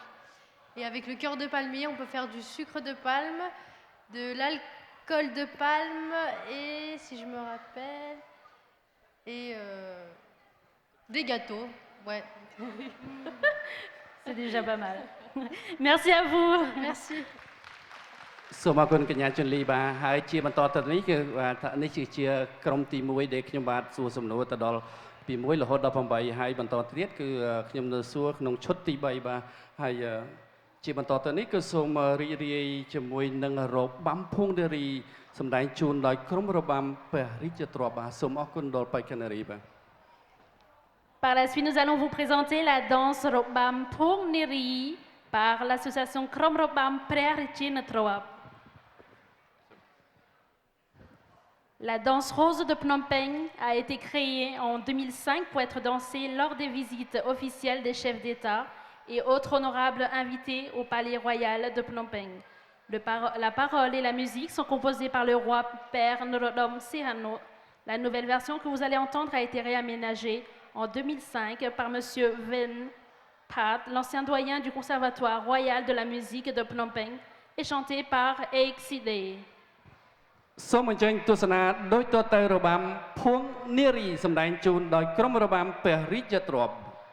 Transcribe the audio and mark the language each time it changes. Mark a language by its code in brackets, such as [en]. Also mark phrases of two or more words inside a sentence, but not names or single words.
[fr] Et avec le cœur de palmier, on peut faire du sucre de palme, de l'alcool de palme et, si je me rappelle, et des gâteaux. Ouais. C'est déjà pas mal. Merci à vous. Merci. [km] សូមអរគុណកញ្ញាជុនលីបាទហើយជាបន្តទៅនេះគឺថានេះជាក្រុមទី1ដែលខ្ញុំបាទសួរសំណួរទៅដល់ពី1រហូតដល់8ហើយបន្តទៀតគឺខ្ញុំនៅសួរក្នុងឈុតទី3បាទហើយជាបន្តទៅនេះគឺសូមរីករាយជាមួយនឹងរបាំភួងនារីសម្ដែងជូនដោយក្រុមរបាំព្រះរាជទ្រព្យបាទសូមអរគុណដល់បេក្ខនារីបាទ [fr] Par la suite, nous allons vous présenter la danse Robam Phung Neri par l'association Krom Robam Prerichin Troap. La danse rose de Phnom Penh a été créée en 2005 pour être dansée lors des visites officielles des chefs d'État et autres honorables invités au palais royal de Phnom Penh. La parole et la musique sont composées par le roi Père Norodom Sihanouk. La nouvelle version que vous allez entendre a été réaménagée en 2005 par M. Ven Pat, l'ancien doyen du Conservatoire royal de la musique de Phnom Penh, et chantée par Exide. [km] សូមអញ្ជើញទស្សនាដោយតទៅរបាំភួងនារីសម្ដែងជូនដោយក្រុមរបាំព្រះរាជទ្រព្យ